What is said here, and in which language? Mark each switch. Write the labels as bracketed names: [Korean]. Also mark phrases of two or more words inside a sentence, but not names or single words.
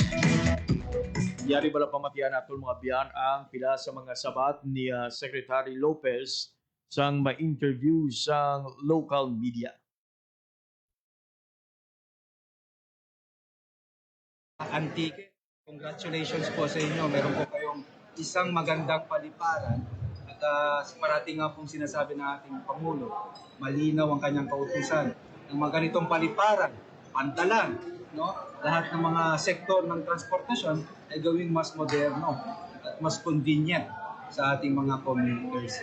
[Hiligaynon] Yari bala pamatian naton mga biyan ang pila sa mga sabat ni Secretary Lopez sang ma-interview sang local media. [Filipino] Antique, congratulations po sa inyo. Meron po kayong isang magandang paliparan at parating nga pong sinasabi ng ating Pangulo, malinaw ang kanyang kautusan. Ang mga ganitong paliparan, pantalan, no? Lahat ng mga sektor ng transportasyon ay gawing mas moderno at mas convenient sa ating mga commuters.